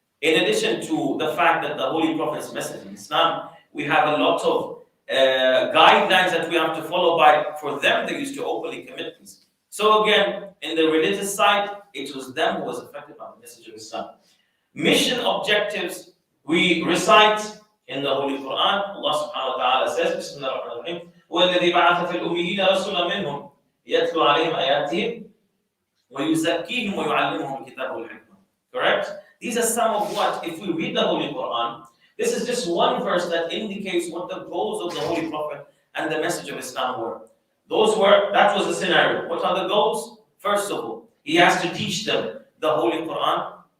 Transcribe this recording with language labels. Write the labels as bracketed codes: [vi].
[en] In addition to the fact that the Holy Prophet's message in Islam, we have a lot of guidelines that we have to follow by. For them, they used to openly commit these. So again, in the religious side, it was them who was affected by the message of Islam. Mission objectives, we recite in the Holy Quran. [ar] Allah subhanahu wa ta'ala says, Bismillah ar-Rahman ar-Rahim, وَالَّذِي بَعَثَ فِي الْأُمِّيِّينَ رَسُولًا مِّنْهُمْ يَتْلُو عَلَيْهِمْ آيَاتِهِ وَيُزَكِّيهِمْ وَيُعَلِّمُهُمُ الْكِتَابَ وَالْحِكْمَةَ. [en] Correct? These are some of what, if we read the Holy Quran, this is just one verse that indicates what the goals of the Holy Prophet and the message of Islam were. That was the scenario. What are the goals? First of all, he has to teach them the Holy Quran.